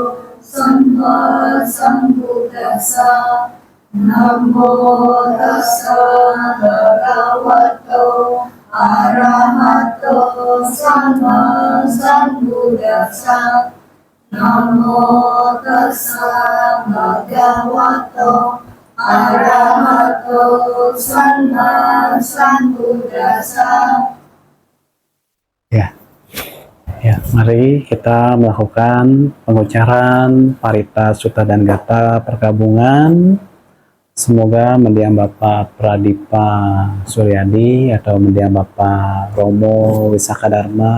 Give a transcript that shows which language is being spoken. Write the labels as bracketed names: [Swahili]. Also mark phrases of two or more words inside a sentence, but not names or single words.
[Pali] Samma Sambuddhassa Namo Tassa Bhagavato Arahato Samma Sambuddhassa Namo Tassa Bhagavato Arahato Samma Sambuddhassa. [Indonesian] Ya, mari kita melakukan pengucaran [Pali] parita sutta [Indonesian] dan gata perkabungan. Semoga mendiang Bapak Pradipa Suryadi atau mendiang Bapak Romo Wisaka Dharma